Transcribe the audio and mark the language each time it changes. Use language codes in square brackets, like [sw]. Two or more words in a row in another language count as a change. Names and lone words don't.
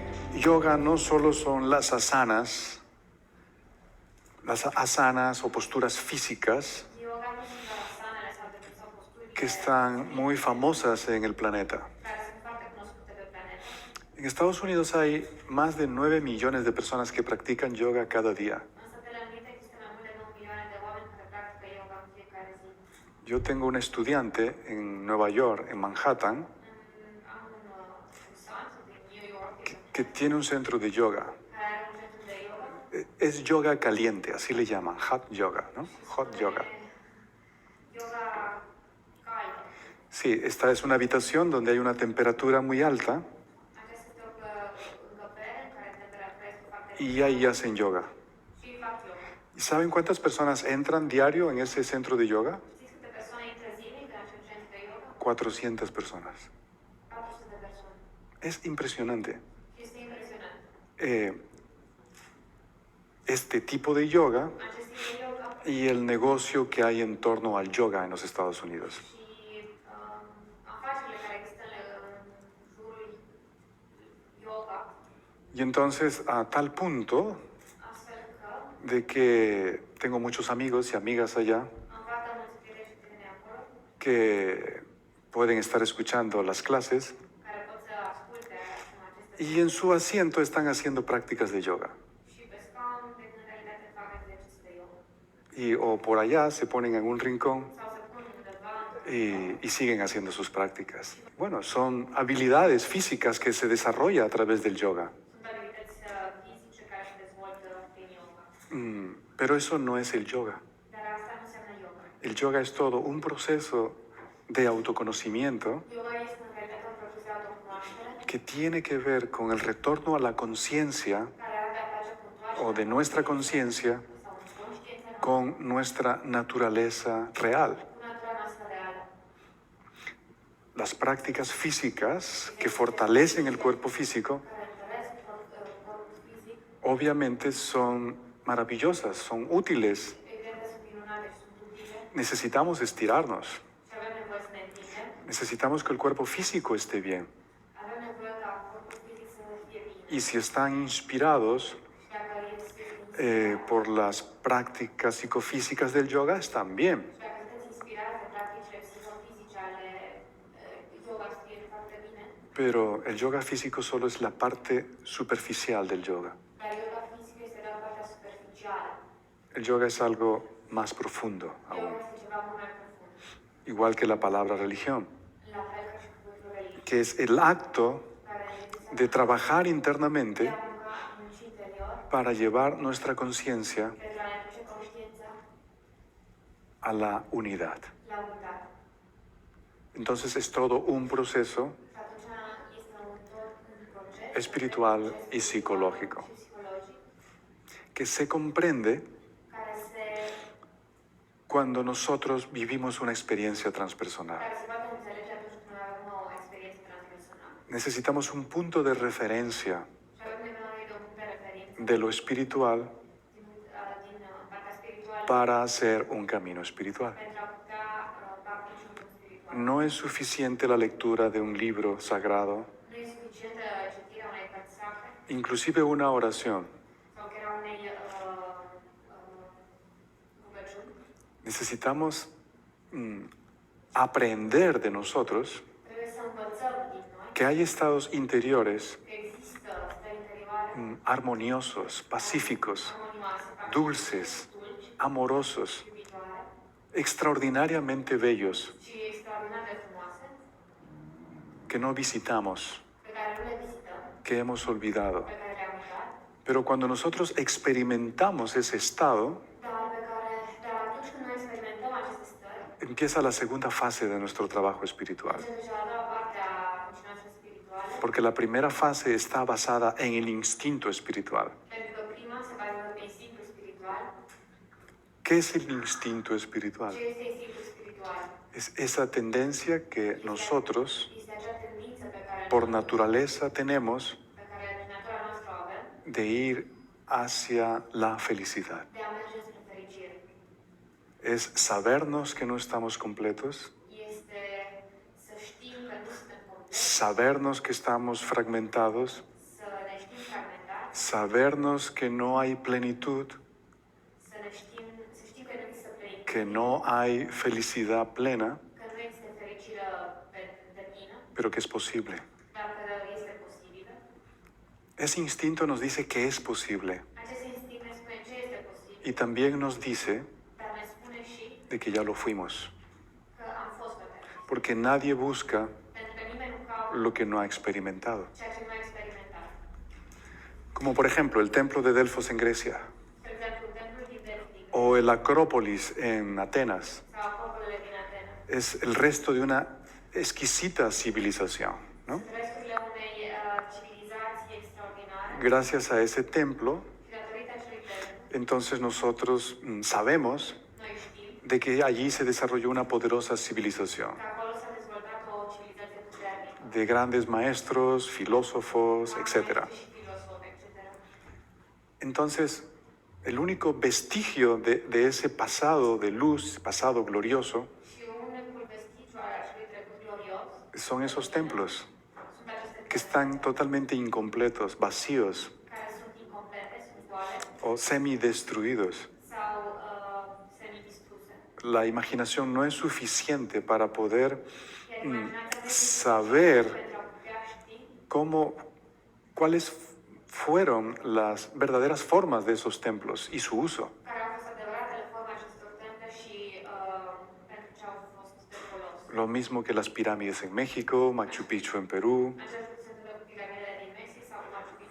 [es] yoga no solo son las asanas o posturas físicas [ro] Yoga nu sunt doar asanele sau sau posturile [es] que están muy famosas en el planeta. [ro] care sunt foarte cunoscute pe planetă. [es] En Estados Unidos hay más de 9 millones de personas que practican yoga cada día. [ro] În Statele Unite există mai mult de 9 milioane de oameni care practică yoga în fiecare zi. [es] Yo tengo un estudiante en Nueva York, en Manhattan, [ro] Am un cursant din New York [es] que tiene un centro de yoga. [ro] care are un centru de yoga. [es] Es yoga caliente, así le llaman, [en] hot yoga, [es] ¿no? [en] Hot yoga. [ro] Yoga caldă. [es] Sí, esta es una habitación donde hay una temperatura muy alta [ro] Aceasta este o încăpere în care temperatura este foarte [es] y ahí hacen yoga. [ro] și fac yoga. [es] ¿Y saben cuántas personas entran diario en ese centro de yoga? [ro] Știți câte persoane intră zilnic în acel centru de yoga? [es] 400 personas. [ro] 400 de persoane. [es] Es impresionante. [ro] Este impresionant. [es] Este tipo de yoga [ro] Acest tip de yoga [es] y el negocio que hay en torno al yoga en los Estados Unidos. [ro] și afacerile care există în jurul yoga, [es] Y entonces, a tal punto [ro] astfel că [es] de que tengo muchos amigos y amigas allá [ro] am foarte mulți prieteni și prieteni acolo [es] que pueden estar escuchando las clases [ro] care pot să asculte aceste [es] y en su asiento están haciendo prácticas de yoga. [ro] și pe scaun de în realitate fac exerciții de yoga. [es] Y o por allá se ponen en un rincón [ro] Sau se pun undeva [es] y siguen haciendo sus prácticas. Bueno, son habilidades físicas que se desarrolla a través del yoga. [ro] sunt abilități fizice care se dezvoltă prin yoga. [es] Pero eso no es el yoga. [ro] Dar asta nu înseamnă yoga. [es] El yoga es todo un proceso de autoconocimiento [ro] Yoga este în realitate un proces de autocunoaștere [es] que tiene que ver con el retorno a la conciencia [ro] care are de-a face cu întoarcerea [es] o de nuestra conciencia [ro] sau conștiința [es] con nuestra naturaleza real. [ro] cu natura noastră reală. [es] Las prácticas físicas que fortalecen el cuerpo físico [ro] Care întăresc corpul fizic, [es] obviamente son maravillosas, son útiles. [ro] evident sunt minunate și sunt utile [es] Necesitamos estirarnos, [ro] și avem nevoie să ne întindem, [es] necesitamos que el cuerpo físico esté bien. [ro] avem nevoie ca corpul fizic să fie bine. [es] Y si están inspirados [ro] Și dacă este [es] por las prácticas psicofísicas del yoga, están bien. [ro] și dacă sunteți inspirați de practicile psihofizice ale yoga, să fie foarte bine, [es] Pero el yoga físico solo es la parte superficial del yoga. [ro] dar yoga fizică este doar partea superficială. [es] El yoga es algo más profundo aún, [ro] Yoga este ceva mult mai profund, [es] igual que la palabra religión, [ro] la fel ca și cuvântul religie, [es] que es el acto [ro] care înseamnă [es] de trabajar [ro] de [es] internamente [ro] a munca în munci interior [es] para llevar nuestra conciencia [ro] pentru a ne duce conștiința [es] a la unidad. [ro] la unitate. [es] Entonces es todo un proceso [ro] Și atunci este un proces [es] espiritual y psicológico [ro] și psihologic [es] que se comprende [ro] care se [es] cuando nosotros vivimos una experiencia transpersonal. [ro] poate înțelege atunci când noi avem o experiență transpersonală. [es] Necesitamos un punto de referencia [ro] Și avem nevoie de un punct de referință [es] de lo espiritual [ro] din partea spirituală [es] para hacer un camino espiritual. [ro] pentru a putea practici un punct spiritual. [es] No es suficiente la lectura de un libro sagrado, [ro] Nu e suficientă citirea unei cărți sacre [es] inclusive una oración. [ro] sau chiar a unei rugăciuni. [es] Necesitamos aprender de nosotros [ro] Trebuie să învățăm din noi [es] que hay estados interiores [ro] că există stări interioare [es] armoniosos, pacíficos, [ro] armonioase, [es] dulces, [ro] dulci, [es] amorosos, [ro] iubitoare [es] extraordinariamente bellos [ro] și extraordinar de frumoase, [es] que no visitamos, [ro] pe care nu le vizităm, [es] que hemos olvidado. [ro] pe care le-am uitat, [es] Pero cuando nosotros experimentamos ese estado, [ro] dar atunci când noi experimentăm aceste stări, [es] empieza la segunda fase de nuestro trabajo espiritual. [ro] începe deja a doua parte a muncii noastre spirituale, [es] Porque la primera fase está basada en el instinto espiritual. [ro] pentru că prima se bazează pe instinctul spiritual. [es] ¿Qué es el instinto espiritual? [ro] Ce este instinctul spiritual? [es] Es esa tendencia que nosotros, [ro] Este acea tendință pe care [es] por naturaleza, tenemos [ro] pe care din natura noastră o avem [es] de ir hacia la felicidad. [ro] de a merge spre fericire. [es] Es sabernos que no estamos completos, [ro] Este să știm că nu suntem completi, [es] sabernos que estamos fragmentados [ro] să ne știm că [es] sabernos que no hay plenitud, [ro] să știm că nu există plenitate, [es] que no hay felicidad plena, [ro] că nu există fericire deplină, [es] pero que es posible. [ro] dar că este posibilă. [es] Ese instinto nos dice que es posible [ro] Acest instinct ne spune ce este posibil, [es] y también nos dice [ro] dar ne spune și [es] de que ya lo fuimos, [ro] că am fost pe acest. [es] porque nadie busca [ro] Pentru că nimeni nu caută [es] lo que no ha experimentado. [ro] ceea ce nu a experimentat. [es] Como por ejemplo el templo de Delfos en Grecia [ro] De exemplu, templul din Delphi [es] o el Acrópolis en Atenas. [ro] sau acopolurile din Atena. [es] Es el resto de una exquisita civilización, ¿no? [ro] Sunt resturile unei civilizații extraordinare [es] Gracias a ese templo, [ro] și datorită acelui templu, [es] entonces nosotros sabemos [ro] noi știm [es] de que allí se desarrolló una poderosa civilización [ro] că acolo s-a dezvoltat o civilizație puternică, [es] de grandes maestros, filósofos, etc. [ro] și filosofi, etc. [es] Entonces, el único vestigio de ese pasado de luz, pasado glorioso, [ro] Și unicul vestigiu al acelui trecut glorios [es] son esos templos [ro] sunt aceste [es] que están totalmente incompletos, vacíos [ro] care sunt incomplete, sunt goale [es] o semidestruidos. [ro] sau semidistruse. [es] La imaginación no es suficiente para poder [ro] Iar imaginația nu este [es] saber [ro] pentru a putea ști [es] cuáles fueron las verdaderas formas de esos templos y su uso. [ro] care au fost adevăratele forme acestor temple și pentru ce au fost de folos. [es] Lo mismo que las pirámides en México, Machu Picchu en Perú, [ro] Acest lucru se întâmplă cu piramidele din Mexic sau cu Machu Picchu.